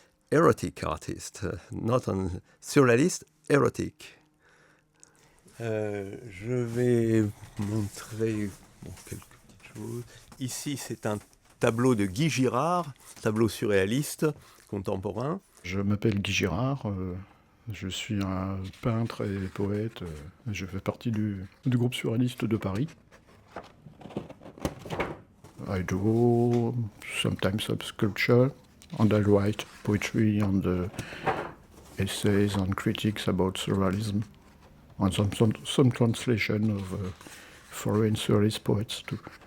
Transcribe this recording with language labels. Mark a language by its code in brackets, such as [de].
[en] erotic artist, not a surrealist, erotic. [fr] Je vais montrer quelques petites choses. Ici, c'est un tableau de Guy Girard, tableau surréaliste contemporain. Je m'appelle Guy Girard, je suis un peintre et poète, je fais partie du groupe surréaliste de Paris. [en] I do sometimes some sculpture, and I write poetry and essays and critiques about surrealism, and some translation of foreign surrealist poets too.